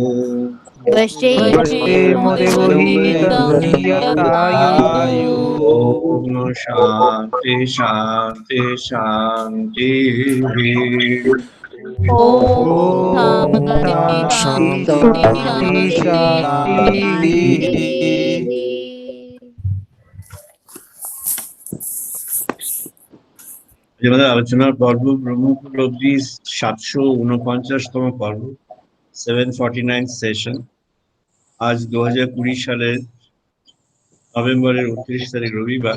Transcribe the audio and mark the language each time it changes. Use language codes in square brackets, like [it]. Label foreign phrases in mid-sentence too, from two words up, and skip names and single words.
[sa] पश्येमो देवहितं यथायुः। ॐ शान्ति शान्ति शान्तिः ॐ शान्ति शान्ति शान्तिः। [bn] আমাদের আলোচনার পর্ব ব্রহ্মপুত্রব্দি 749তম পর্ব 749 সেশন। আজ 2020 সালের নভেম্বরের 29 তারিখ রবিবার।